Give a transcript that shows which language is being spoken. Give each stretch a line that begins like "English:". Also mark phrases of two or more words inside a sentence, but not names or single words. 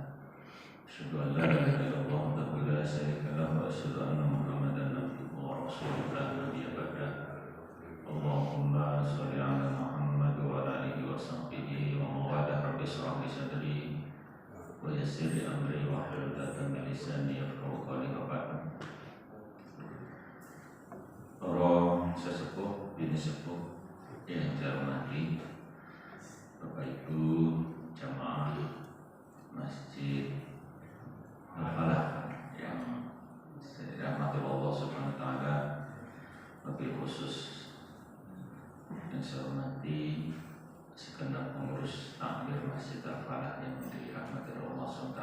Arabic: أشهد أن لا إله إلا الله وحده لا شريك له وأشهد أن محمدا عبده ورسوله لا نبي بعده. اللهم صل على محمد وعلى آله وصحبه ومودة. رب اشرح لي صدري ويسر لي أمري واحلل عقدة من لساني يفقهوا قولي.
Indonesian: Para sesepuh, bini sepuh yang saya hormati, Bapak Ibu jamaah Masjid Al-Falah yang dirahmati Allah
Arabic: سبحانه وتعالى,
Indonesian: lebih khusus yang saya hormati segenap pengurus takmir Masjid Al-Falah yang dirahmati Allah SWT.